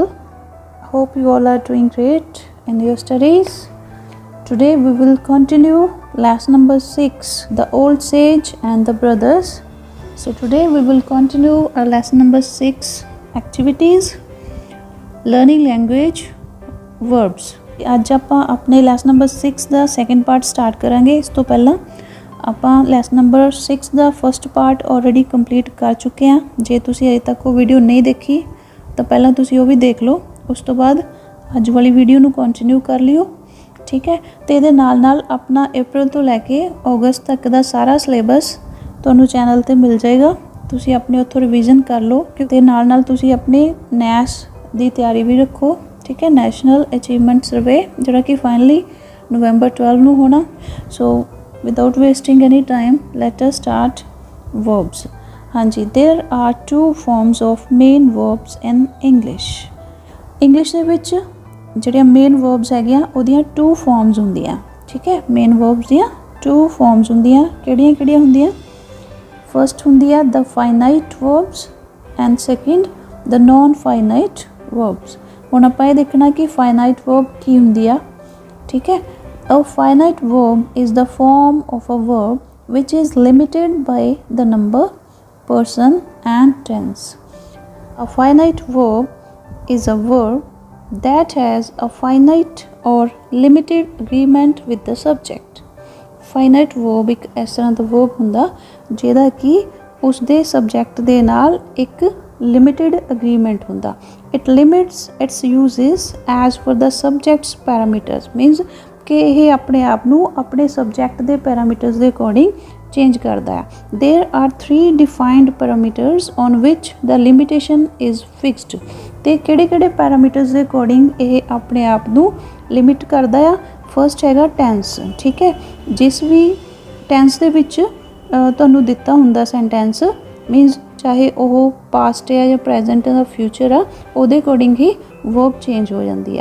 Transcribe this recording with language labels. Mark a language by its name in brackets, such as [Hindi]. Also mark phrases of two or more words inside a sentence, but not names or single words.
[English] Hope you all are doing great in your studies. Today we will continue lesson number 6, The Old Sage and the Brothers. So today we will continue our lesson number 6, activities, learning language, verbs. [Punjabi] ਅੱਜ ਆਪਾਂ ਆਪਣੇ ਲੈਸਨ ਨੰਬਰ 6 ਦਾ ਸੈਕੰਡ ਪਾਰਟ ਸਟਾਰਟ ਕਰਾਂਗੇ। ਇਸ ਤੋਂ ਪਹਿਲਾਂ ਆਪਾਂ ਲੈਸਨ ਨੰਬਰ 6 ਦਾ ਫਸਟ ਪਾਰਟ ਆਲਰੇਡੀ ਕੰਪਲੀਟ ਕਰ ਚੁੱਕੇ ਹਾਂ। ਜੇ ਤੁਸੀਂ ਅਜੇ ਤੱਕ ਉਹ ਵੀਡੀਓ ਨਹੀਂ ਦੇਖੀ ਤਾਂ ਪਹਿਲਾਂ ਤੁਸੀਂ ਉਹ ਵੀ ਦੇਖ ਲਓ, ਉਸ ਤੋਂ ਬਾਅਦ ਅੱਜ ਵਾਲੀ ਵੀਡੀਓ ਨੂੰ ਕੰਟੀਨਿਊ ਕਰ ਲਿਓ, ਠੀਕ ਹੈ। ਤੇ ਇਹਦੇ ਨਾਲ ਨਾਲ ਆਪਣਾ ਅਪ੍ਰੈਲ ਤੋਂ ਲੈ ਕੇ ਅਗਸਤ ਤੱਕ ਦਾ ਸਾਰਾ ਸਿਲੇਬਸ ਤੁਹਾਨੂੰ ਚੈਨਲ ਤੇ ਮਿਲ ਜਾਏਗਾ। ਤੁਸੀਂ ਆਪਣੇ ਉੱਥੋਂ ਰਿਵੀਜ਼ਨ ਕਰ ਲਓ ਤੇ ਨਾਲ ਨਾਲ ਤੁਸੀਂ ਆਪਣੇ ਨੈਸ ਦੀ ਤਿਆਰੀ ਵੀ ਰੱਖੋ, ਠੀਕ ਹੈ। ਨੈਸ਼ਨਲ ਅਚੀਵਮੈਂਟ ਸਰਵੇ ਜੋੜਾ ਕਿ ਫਾਈਨਲੀ ਨਵੰਬਰ 12 ਨੂੰ ਹੋਣਾ। [English] so without wasting any time let us start verbs. [Punjabi] ਹਾਂ ਜੀ, [English] there are 2 forms of main verbs in English. [Punjabi] इंग्लिश ਦੇ ਵਿੱਚ ਜਿਹੜੀਆਂ [English] main verbs [Punjabi] ਹੈਗੀਆਂ ਉਹਦੀਆਂ 2 ਫਾਰਮਸ ਹੁੰਦੀਆਂ, ਠੀਕ ਹੈ। [English] main verbs [Punjabi] ਦੀਆਂ 2 ਫਾਰਮਸ ਹੁੰਦੀਆਂ, ਕਿਹੜੀਆਂ ਕਿਹੜੀਆਂ ਹੁੰਦੀਆਂ? [English] first [Punjabi] ਹੁੰਦੀ ਹੈ [English] the finite verbs and second the non finite verbs. [Punjabi] ਹੁਣ ਆਪਾਂ ਇਹ ਦੇਖਣਾ ਕਿ [English] finite verb [Punjabi] ਕੀ ਹੁੰਦੀ ਆ, ਠੀਕ ਹੈ। [English] a finite verb is the form of a verb which is limited by the number, person and tense. A finite verb is a verb that has a finite or limited agreement with the subject. Finite verb [Punjabi] ਇੱਕ ਇਸ ਤਰ੍ਹਾਂ ਦਾ verb ਹੁੰਦਾ ਜਿਹਦਾ ਕਿ ਉਸ ਦੇ ਸਬਜੈਕਟ ਦੇ ਨਾਲ ਇੱਕ [English] limited agreement [Punjabi] ਹੁੰਦਾ। [English] It limits its uses as per the subject's parameters, means [Punjabi] ਕਿ ਇਹ ਆਪਣੇ ਆਪ ਨੂੰ ਆਪਣੇ ਸਬਜੈਕਟ ਦੇ ਪੈਰਾਮੀਟਰਸ ਦੇ ਅਕੋਰਡਿੰਗ ਚੇਂਜ ਕਰਦਾ ਹੈ। [English] There are 3 defined parameters on which the limitation is fixed. [Punjabi] ਤੇ ਕਿਹੜੇ ਕਿਹੜੇ ਪੈਰਾਮੀਟਰਸ ਦੇ ਅਕੋਰਡਿੰਗ ਇਹ ਆਪਣੇ ਆਪ ਨੂੰ ਲਿਮਿਟ ਕਰਦਾ ਆ? ਫਸਟ ਹੈਗਾ ਟੈਂਸ, ਠੀਕ ਹੈ। ਜਿਸ ਵੀ ਟੈਂਸ ਦੇ ਵਿੱਚ ਤੁਹਾਨੂੰ ਦਿੱਤਾ ਹੁੰਦਾ ਸੈਂਟੈਂਸ, ਮੀਨਸ ਚਾਹੇ ਉਹ ਪਾਸਟ ਹੈ ਜਾਂ ਪ੍ਰੈਜੈਂਟ ਜਾਂ ਫਿਊਚਰ ਆ, ਉਹਦੇ ਅਕੋਰਡਿੰਗ ਹੀ ਵਰਬ ਚੇਂਜ ਹੋ ਜਾਂਦੀ ਆ।